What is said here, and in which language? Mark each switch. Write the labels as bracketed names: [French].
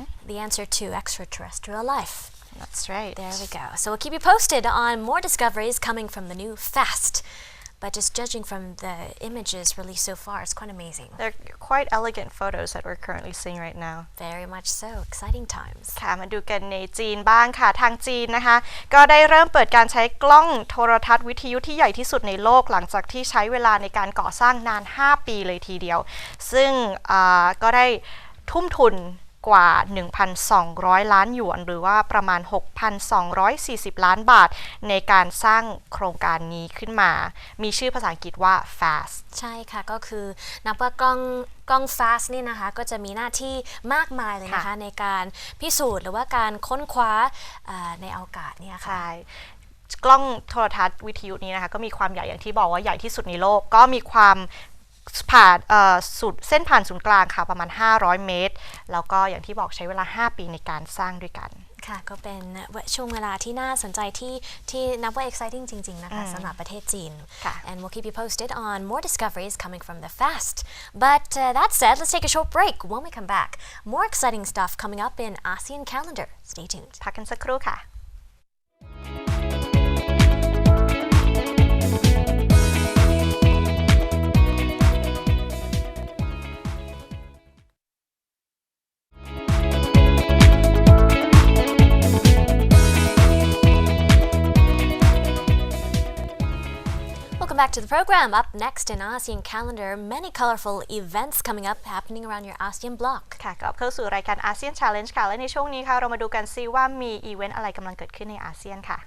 [English] The answer to extraterrestrial life. That's right. There we go. So we'll keep you posted on more discoveries coming from the new FAST. But just judging from the images released so far, it's quite amazing. They're quite elegant photos that we're currently seeing right now. Very much so. Exciting times. [Thai] ค่ะมาดูกันในจีนบ้างค่ะทางจีนนะคะก็ได้เริ่มเปิดการใช้กล้องโทรทัศน์วิทยุที่ใหญ่ที่สุดในโลกหลังจากที่ใช้เวลาในการก่อสร้างนาน5 ปีเลยทีเดียวซึ่งก็ได้ทุ่มทุนกว่า 1,200 ล้านหยวนหรือว่าประมาณ 6,240 ล้านบาทในการสร้างโครงการนี้ขึ้นมามีชื่อภาษาอังกฤษว่า FAST ใช่ค่ะก็คือนับว่ากล้อง FAST นี่นะคะก็จะมีหน้าที่มากมายเลยนะคะในการพิสูจน์หรือว่าการค้นคว้าในอวกาศเนี่ยค่ะ กล้องโทรทัศน์วิทยุนี้นะคะก็มีความใหญ่อย่างที่บอกว่าใหญ่ที่สุดในโลกก็มีความผ่านเส้นผ่านศูนย์กลางค่ะประมาณ500 เมตรแล้วก็อย่างที่บอกใช้เวลา5 ปีในการสร้างด้วยกัน ค่ะก็เป็นช่วงเวลาที่น่าสนใจที่นับว่า exciting จริงๆนะคะสำหรับประเทศจีน [English] and we'll keep you posted on more discoveries coming from the FAST but that said let's take a short break when we come back more exciting stuff coming up in ASEAN calendar stay tuned [Thai] พักกันสักครู่ค่ะ [English] Welcome back to the program. Up next in ASEAN calendar, many colorful events coming up happening around your ASEAN bloc. [Thai] ค่ะกลับเข้าสู่รายการ ASEAN Challenge ค่ะและในช่วงนี้ค่ะเรามาดูกันซิว่ามีอีเวนต์อะไรกำลังเกิดขึ้นในอาเซียนค่ะ